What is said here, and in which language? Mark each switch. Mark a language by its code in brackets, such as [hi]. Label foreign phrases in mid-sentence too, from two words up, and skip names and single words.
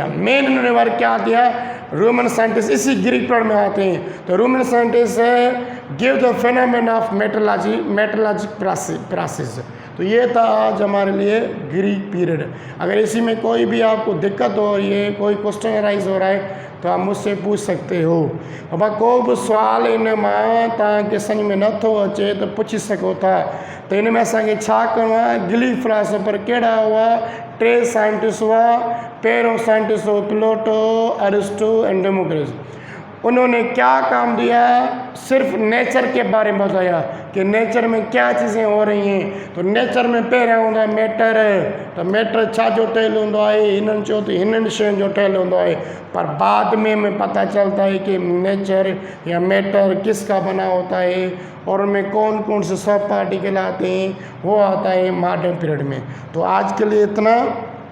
[hi] मेन इन्होंने वर्क क्या दिया? रोमन साइंटिस्ट इसी ग्रीक पीरियड में आते हैं। [en] तो Roman scientist give the phenomenon of metallurgic process. [hi] तो ये था आज हमारे लिए ग्रीक पीरियड। अगर इसी में कोई भी आपको दिक्कत हो रही है, कोई [en] question arise [hi] हो रहा है, तो आप मुझसे पूछ सकते हो। [sd] अब को बि सुवाल इन मां तव्हांखे सम्झ में नथो अचे त पुछी सघो था। त इन में असांखे छा करिणो आहे? ग्रीक फिलोसफर कहिड़ा हुआ? 3 साइंटिस्ट हुआ। पहिरों साइंटिस्ट हो प्लेटो, अरिस्टो एंड डेमोक्रिटस। [hi] उन्होंने क्या काम दिया? सिर्फ नेचर के बारे में बताया कि नेचर में क्या चीज़ें हो रही हैं। [sd] तो नेचर में पहिरियों हूंदो आहे मैटर। तो मैटर छा जो ठहियलु हूंदो आहे? हिननि चयो त हिननि शयुनि जो ठहियलु हूंदो आहे। [hi] पर बाद में पता चलता है कि नेचर या मैटर किसका बना होता है और उनमें कौन कौन से सब पार्टिकल आते हैं, वो आता है [en] modern period [hi] में। तो आज के लिए इतना।